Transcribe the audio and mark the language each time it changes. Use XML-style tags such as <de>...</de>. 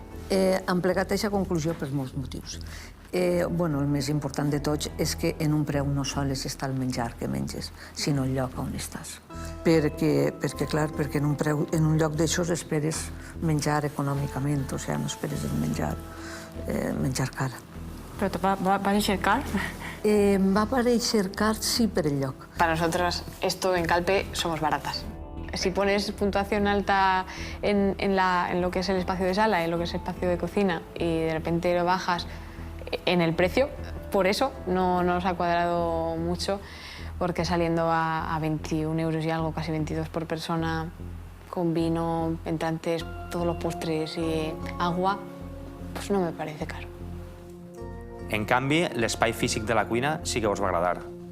<ca>Hem plegat aquesta conclusió per molts motius. El més important de tots és que en un preu no sols està el menjar que menges, sinó el lloc on estàs. Perquè en un lloc d'això esperes menjar econòmicament, o sigui, no esperes menjar car.</ca> <es>¿Pero va a parecer car?</es> <ca>Va a parecer car, sí, per el lloc.</ca> <es>Para nosotros, esto en Calpe, somos baratas. Si pones puntuación alta en lo que es el espacio de sala, en lo que es el espacio de cocina, y de repente lo bajas en el precio, por eso no nos ha cuadrado mucho, porque saliendo a 21 euros y algo, casi 22 por persona, con vino, entrantes, todos los postres y agua, pues no me parece caro.</es> <ca>En canvi, l'espai físic de la cuina sí que us va agradar.</ca>